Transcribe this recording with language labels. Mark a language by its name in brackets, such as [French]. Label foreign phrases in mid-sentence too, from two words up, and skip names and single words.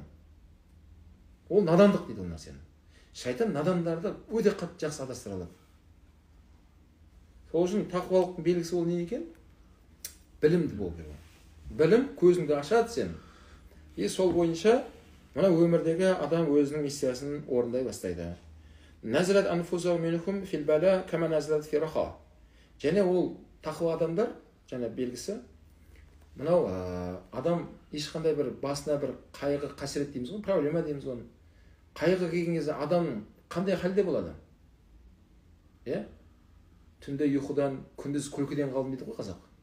[Kazakh] Ол надандық дейді ол нәрсені. Шайтан надандарды өте қатты жақсы адастыра алады. Сол үшін тақуалықтың белгісі ол не екен? Білімді болу керек. Білім көзіңді ашады сен. Сол бойынша мына өмірдегі адам өзінің миссиясын орындай бастайды. [Arabic] نزلت أنفسهم منهم في البلاء كما نزلت في الرخاء. [Kazakh] Және ол тақуа адамдар, жаңа белгісі, мынау адам ешқандай бір басына бір қайғы қасірет дейміз ғой, проблема дейміз ғой. Қайғы келген кезде адам қандай халде болады? Түнде ұйқыдан, күндіз күлкіден қалдым дейді ғой қазақ.